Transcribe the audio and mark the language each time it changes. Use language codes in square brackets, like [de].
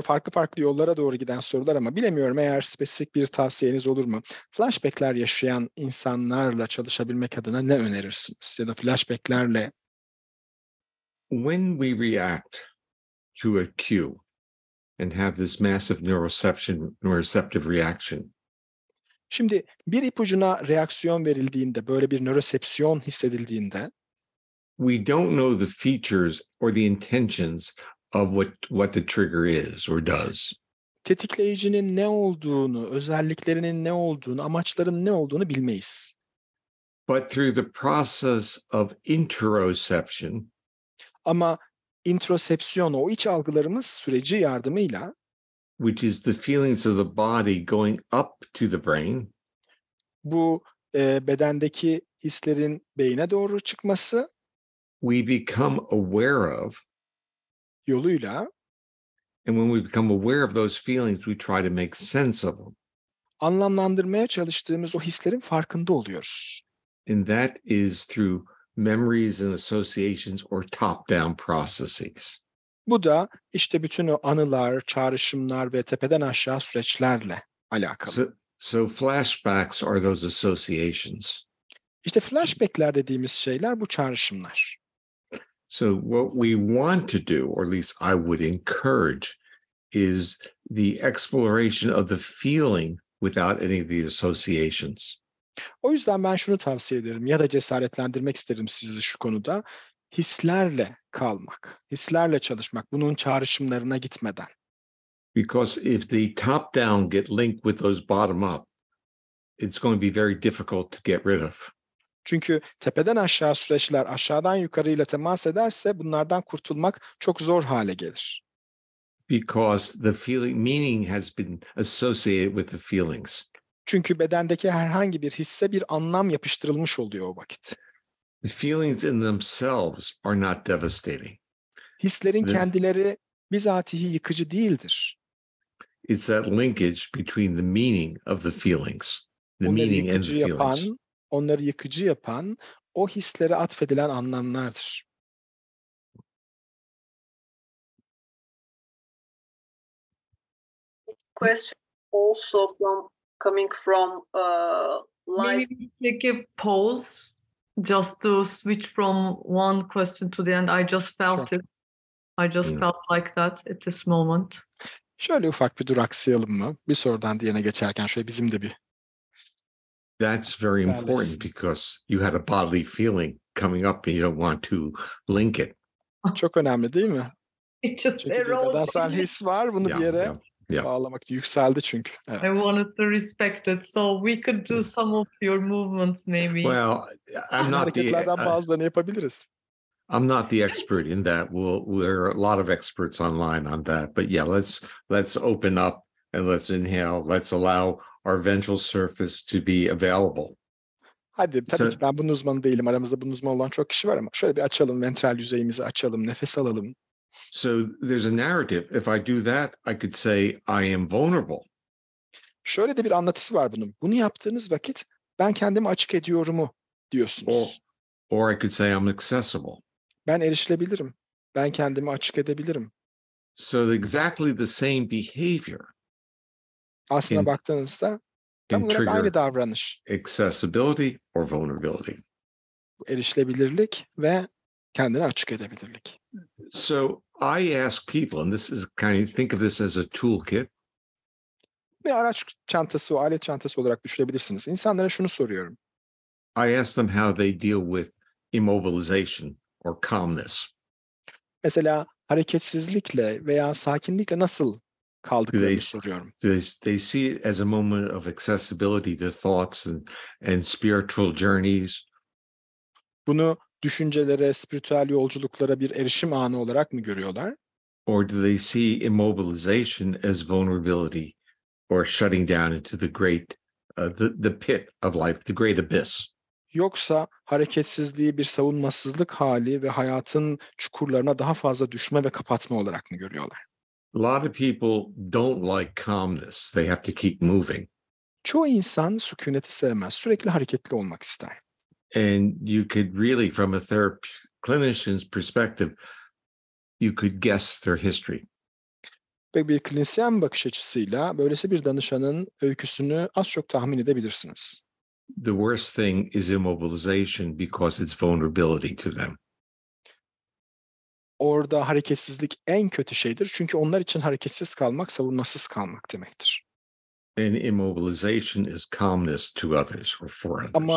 [tr] Farklı yollara doğru giden sorular ama bilemiyorum eğer spesifik bir tavsiyeniz olur mu? Flashback'ler yaşayan insanlarla çalışabilmek adına ne önerirsiniz? Ya da flashback'lerle [en] When we react to a cue and have this massive neuroceptive reaction, [tr] şimdi bir ipucuna reaksiyon verildiğinde, böyle bir nörosepsiyon hissedildiğinde [en] we don't know the features or the intentions of what the trigger is or does. [tr] tetikleyicinin ne olduğunu, özelliklerinin ne olduğunu, amaçların ne olduğunu bilmeyiz. [en] But through the process of interoception, [tr] Ama introsepsiyon, o iç algılarımız süreci yardımıyla, [en] which is the feelings of the body going up to the brain, [tr] bu bedendeki hislerin beyne doğru çıkması [en] we become aware of. [tr] yoluyla, [en] And when we become aware of those feelings, we try to make sense of them. [tr] anlamlandırmaya çalıştığımız o hislerin farkında oluyoruz. [en] And that is through memories and associations or top-down processes. [tr] Bu da işte bütün o anılar, çağrışımlar ve tepeden aşağı süreçlerle alakalı. [en] So flashbacks are those associations. [tr] İşte flashback'ler dediğimiz şeyler bu çağrışımlar. [en] So what we want to do, or at least I would encourage, is the exploration of the feeling without any of the associations. [tr] O yüzden ben şunu tavsiye ederim ya da cesaretlendirmek isterim sizi şu konuda. Hislerle kalmak, hislerle çalışmak, bunun çağrışımlarına gitmeden. [en] Because if the top down get linked with those bottom up, it's going to be very difficult to get rid of. [tr] Çünkü tepeden aşağı süreçler aşağıdan yukarıyla temas ederse bunlardan kurtulmak çok zor hale gelir. [en] Because the meaning has been associated with the feelings. [tr] Çünkü bedendeki herhangi bir hisse bir anlam yapıştırılmış oluyor o vakit. [en] The feelings in themselves are not devastating. [tr] Hislerin kendileri bizatihi yıkıcı değildir. [en] It's that linkage between the meaning of the feelings, the meaning and the feelings. [tr] Onları yıkıcı yapan o hislere atfedilen anlamlardır. [en] question also coming from live. Maybe we take a pause just to switch from one question to the end. I just felt Sure. it. I just felt like that at this moment. [tr] Şöyle ufak bir duraksayalım mı? Bir sorudan diğerine geçerken şöyle bizim de bir. [en] That's very important because you had a bodily feeling coming up and you don't want to link it. [tr] Çok önemli değil mi? [en] It just [tr] Çünkü bir [en] arose. [tr] bedensel his var. Bunu bir yere bağlamak. Yükseldi çünkü. Evet. [en] I wanted to respect it. So we could do some of your movements maybe. Well, [tr] Hareketlerden bazılarını yapabiliriz. [en] I'm not the expert in that. There are a lot of experts online on that. But yeah, let's open up and let's inhale. Let's allow our ventral surface to be available. [tr] Hadi tabii ki ben bunun uzmanı değilim. Aramızda bunun uzmanı olan çok kişi var ama şöyle bir açalım. Ventral yüzeyimizi açalım. Nefes alalım. [en] So there's a narrative. If I do that, I could say I am vulnerable. [tr] Şöyle de bir anlatısı var bunun. Bunu yaptığınız vakit ben kendimi açık ediyorumu diyorsunuz. [en] Or I could say I'm accessible. [tr] Ben erişilebilirim. Ben kendimi açık edebilirim. [en] So exactly the same behavior. [tr] Aslına baktığınızda tam olarak aynı davranış. [en] Accessibility or vulnerability. [tr] Erişilebilirlik ve kendini açık edebilirlik. [en] So I ask people, and this is think of this as a toolkit. [tr] Bir araç çantası, o alet çantası olarak düşünebilirsiniz. İnsanlara şunu soruyorum. [en] I ask them how they deal with immobilization or calmness. [tr] Mesela hareketsizlikle veya sakinlikle nasıl kaldıklarını soruyorum. [en] They see it as a moment of accessibility to thoughts and spiritual journeys. [tr] Bunu düşüncelere, spiritüel yolculuklara bir erişim anı olarak mı görüyorlar? [en] Or do they see immobilization as vulnerability or shutting down into the great, the pit of life, the great abyss? [tr] Yoksa hareketsizliği bir savunmasızlık hali ve hayatın çukurlarına daha fazla düşme ve kapatma olarak mı görüyorlar? [en] A lot of people don't like calmness. They have to keep moving. [tr] Çoğu insan sükuneti sevmez. Sürekli hareketli olmak ister. [en] And you could really, from a clinician's perspective, you could guess their history. [tr] Ve bir klinisyen bakış açısıyla böylesi bir danışanın öyküsünü az çok tahmin edebilirsiniz. [en] The worst thing is immobilization because it's vulnerability to them. [tr] Orada hareketsizlik en kötü şeydir. Çünkü onlar için hareketsiz kalmak, savunmasız kalmak demektir. [en] And immobilization is calmness to others or for others.